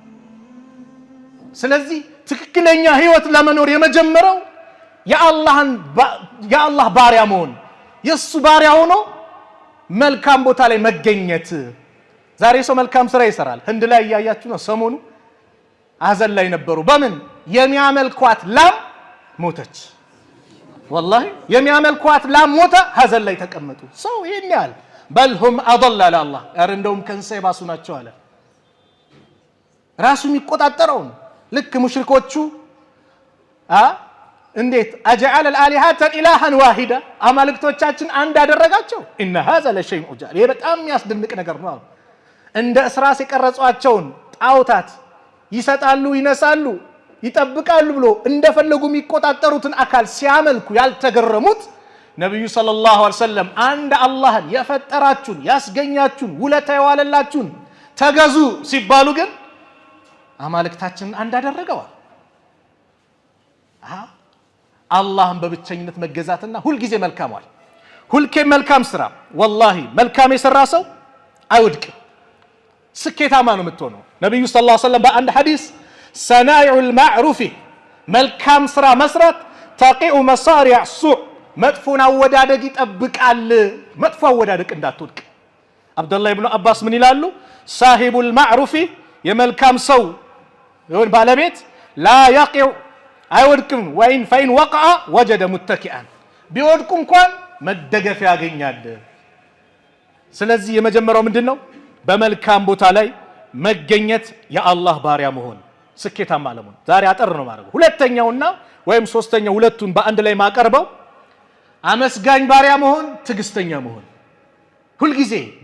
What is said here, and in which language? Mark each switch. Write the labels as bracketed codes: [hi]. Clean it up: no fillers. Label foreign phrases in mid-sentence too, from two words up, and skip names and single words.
[am] ስለዚህ ትክክለኛ ህይወት ለመኖር የመጀመሪያው የአላህ ባሪያ መሆን የሱ ባሪያ ሆኖ መልካም ቦታ ላይ መገኘት ዛሬ ሰው መልካም ስራ ይሰራል ህንድ ላይ ያያችሁ ነው ሰሞኑ አዘን ላይ ነበሩ በምን የሚያመልኳት ላም ሞተች والله የሚያመልኳት ላም ሞተ ሀዘን ላይ ተቀመጡ ሰው ይሄን ያህል በልሁም አضل [ar] على الله [am] እንደውም ከንሰ ይባሱ ናቸው አለ ራሱ የሚቆጣጠረው ልክ ሙሽሪኮቹ እንዴት [ar] اجعل الالهه الها واحده [am] አማልክቶቻችን አንድ አደረጋቸው [ar] ان هذا لشيء عجاب [am] ይሄ በጣም የሚያስደንቅ ነገር ነው እንደ እስራስ የቀረጿቸውን ጣውታት ይሰጣሉ ይነሳሉ ይጠብቃሉ ብሎ እንደፈለጉ የሚቆጣጠሩትን አካል ሲያመልኩ ያልተገረሙት ነብዩ [ar] صلى الله عليه وسلم [am] አንድ አላህን የፈጠራችሁን ያስገኛችሁን ውለታ የዋለላችሁን ተገዙ ሲባሉ ግን አማልክታችንን አንድ አደረገዋል አላህን በብቸኝነት መገዛትና ሁሉ ጊዜ መልካምዋል ሁልከ መልካም ስራ والله መልካም የሰራ ሰው አይወድቅም ስኬታማ ነው የምትሆነው ነብዩ [ar] صلى الله عليه وسلم [am] በአንድ ሐዲስ [ar] صنائع المعروف [am] መልካም ስራ መስራት [ar] تقيء مصارع السوء [am] መጥፎን አወዳደግ ይጠብቃል መጥፎ አወዳደግ እንዳትወድቅ አብዱላህ ኢብኑ አባስ ምን ይላሉ [ar] صاحب المعروف [am] የመልካም ሰው ይሁን ባለቤት [ar] لا يقع [am] አይወድቅም ወይን [ar] فإن وقع وجد متكئا [am] ቢወድቁ እንኳን መደገፍ ያገኛል ስለዚህ የመጀመሪያው ምንድነው በመልካም ቦታ ላይ መገኘት የአላህ ባሪያ መሆን ስኬታማ ለመሆን ዛሬ አጠር ነው ማለት ሁለተኛውና ወይም ሶስተኛው ሁለቱን በአንድ ላይ ማቀርበው አመስጋኝ ባሪያ መሆን ትግስተኛ መሆን ሁሉ ጊዜ